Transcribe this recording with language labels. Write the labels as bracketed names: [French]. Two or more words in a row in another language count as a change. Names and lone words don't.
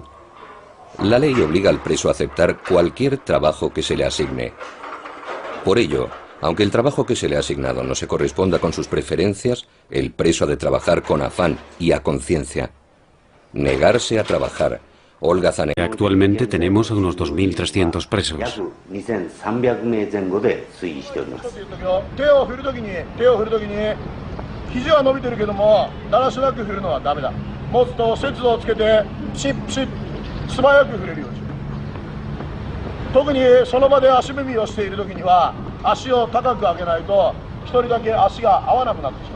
[Spanish] La ley obliga al preso a aceptar cualquier trabajo que se le asigne. Por ello, aunque el trabajo que se le ha asignado no se corresponda con sus preferencias, el preso ha de trabajar con afán y a conciencia. Negarse a trabajar. Olga Zanetti. Actualmente tenemos a unos 2.300 presos. [Japanese] 手を振るときに肘は伸びてるけどもだらしなく振るのはダメだ。持つと節度をつけてピシッピシッ素早く振れるようにしろ。特にその場で足踏みをしているときには足を高く上げないと一人だけ足が合わなくなってしまう。